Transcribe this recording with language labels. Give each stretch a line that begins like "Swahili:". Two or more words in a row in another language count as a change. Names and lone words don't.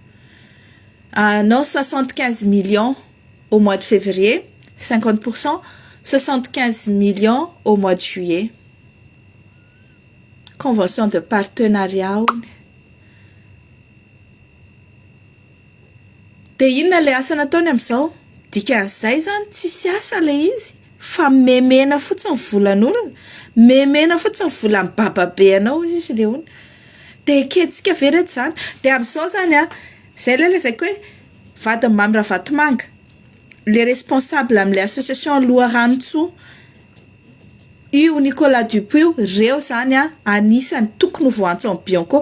French: Non, 75 millions au mois de février, 50%, 75 millions au mois de juillet. Convention de partenariat.
Malagasy: Dia inona le asa nataony amin'izao? Dikan'izay zany tsisy asa le izy, fa memena fotsiny volan'olona, memena fotsiny volan'ny bababe anao izy le ona. Dia keitsika vereto zany. Dia amin'izao zany zay le lazaiko hoe vadiny mamy Ravatomanga, le responsable amin'ilay association Loharanontsoa, io Nicolas Dupuis reo zany anisany tokony voantso amin'ny Bianco.